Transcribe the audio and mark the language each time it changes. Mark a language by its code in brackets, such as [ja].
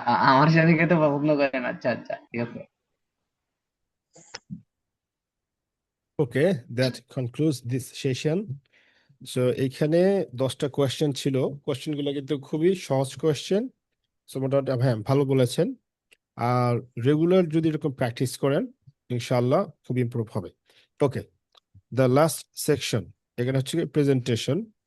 [bn] আমার সাথে খেতে পছন্দ করেন, আচ্ছা আচ্ছা, ঠিক আছে। [en] Okay, that concludes this session. [bn] So এখানে 10টা কোয়েশ্চেন ছিল, কোয়েশ্চেনগুলো কিন্তু খুবই সহজ কোয়েশ্চেন। সো মোটামুটি হ্যাঁ ভালো বলেছেন। আর রেগুলার যদি এরকম প্র্যাকটিস করেন ইনশাআল্লাহ খুব ইমপ্রুভ হবে। ওকে, দ্য লাস্ট সেকশন, এখানে হচ্ছে প্রেজেন্টেশন।